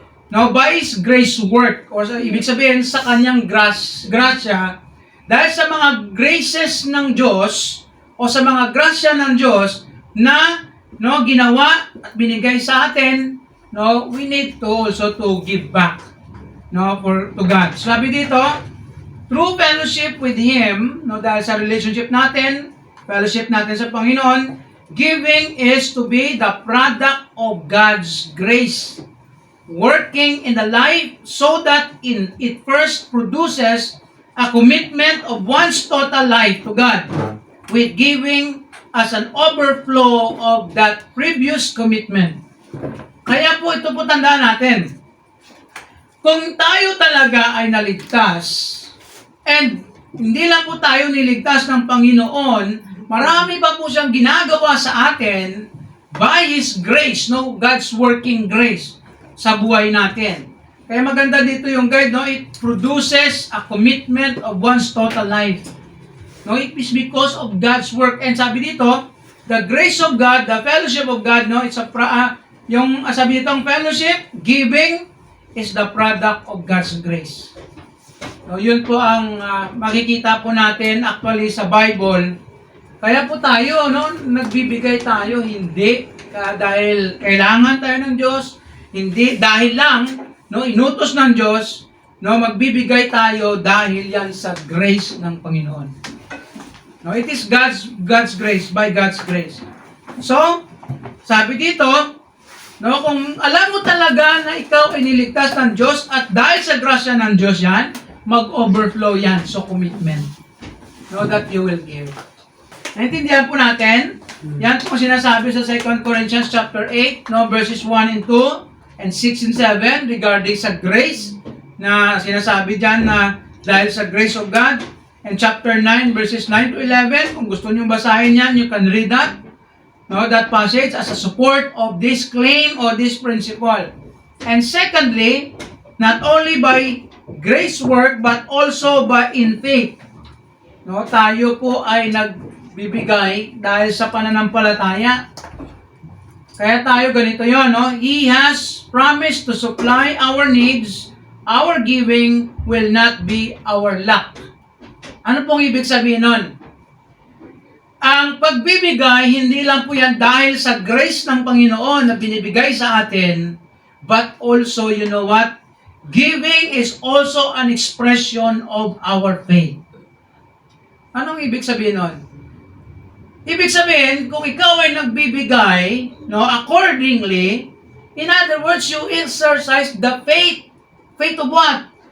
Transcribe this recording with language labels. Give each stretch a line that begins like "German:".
English: By His grace work,
Filipino: or ibig sabihin sa kanyang grasya, dahil sa mga graces ng Diyos, o sa mga grasya ng Diyos, na ginawa at binigay sa atin,
English: we need to also to give back to God. Sabi dito, through fellowship with Him,
Filipino: dahil sa relationship natin, fellowship natin sa Panginoon,
English: giving is to be the product of God's grace, working in the life so that it first produces a commitment of one's total life to God, with giving as an overflow of that previous commitment.
Filipino: Kaya po ito po tandaan natin. kung tayo talaga ay naligtas, and hindi lang po tayo niligtas ng Panginoon, marami pa po siyang ginagawa sa atin
English: by His grace,
Filipino: no?
English: God's working grace
Filipino: sa buhay natin. Kaya maganda dito yung guide, no?
English: It produces a commitment of one's total life. No, it is because of God's work. And
Filipino: sabi dito,
English: the grace of God, the fellowship of God, no, it's sabi dito, fellowship, giving, is the product of God's grace.
Filipino: No, yun po ang makikita po natin actually sa Bible. Kaya po tayo, no, nagbibigay tayo, hindi dahil kailangan tayo ng Diyos, hindi dahil lang, no, inutos ng Diyos, no, magbibigay tayo dahil yan sa grace ng Panginoon.
English: No, it is God's grace, by God's grace.
Filipino: So, sabi dito, no, kung alam mo talaga na ikaw ay niligtas ng Diyos at dahil sa grasya ng Diyos yan, mag-overflow yan. So, commitment. No,
English: that you will give.
Filipino: Naintindihan po natin, yan po sinasabi sa 2 Corinthians chapter 8, no, verses 1 and 2, and 6 and 7, regarding sa grace, na sinasabi dyan na dahil sa grace of God.
English: And chapter 9, verses 9 to 11,
Filipino: kung gusto nyo basahin yan,
English: you can read that. No, that passage as a support of this claim or this principle. And secondly, not only by grace work, but also by in faith.
Filipino: No, tayo po ay nagbibigay dahil sa pananampalataya. Kaya tayo ganito yon, no?
English: He has promised to supply our needs. Our giving will not be our lack.
Filipino: Ano pong ibig sabihin nun? Ang pagbibigay, hindi lang po yan dahil sa grace ng Panginoon na binibigay sa atin,
English: but also, you know what? Giving is also an expression of our faith.
Filipino: Anong ibig sabihin nun? Ibig sabihin, kung ikaw ay nagbibigay, no, accordingly,
English: in other words, you exercise the faith. Faith of what?